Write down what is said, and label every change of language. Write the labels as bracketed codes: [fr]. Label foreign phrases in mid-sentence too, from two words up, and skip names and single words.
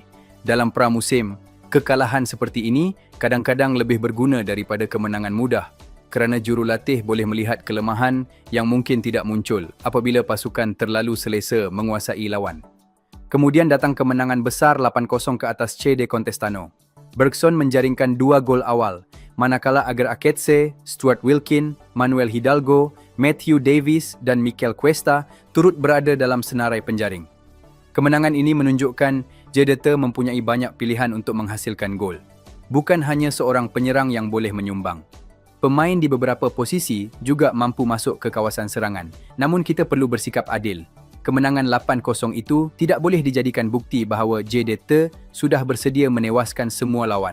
[ms] Dalam pramusim, kekalahan seperti ini kadang-kadang lebih berguna daripada kemenangan mudah kerana jurulatih boleh melihat kelemahan yang mungkin tidak muncul apabila pasukan terlalu selesa menguasai lawan. Kemudian datang kemenangan besar 8-0 ke atas Che de Contestano. Bergson menjaringkan 2 gol awal, manakala Ager Aketse, Stuart Wilkin, Manuel Hidalgo, Matthew Davies dan Mikel Cuesta turut berada dalam senarai penjaring. Kemenangan ini menunjukkan JDT mempunyai banyak pilihan untuk menghasilkan gol. Bukan hanya seorang penyerang yang boleh menyumbang. Pemain di beberapa posisi juga mampu masuk ke kawasan serangan. Namun kita perlu bersikap adil. Kemenangan 8-0 itu tidak boleh dijadikan bukti bahawa JDT sudah bersedia menewaskan semua lawan.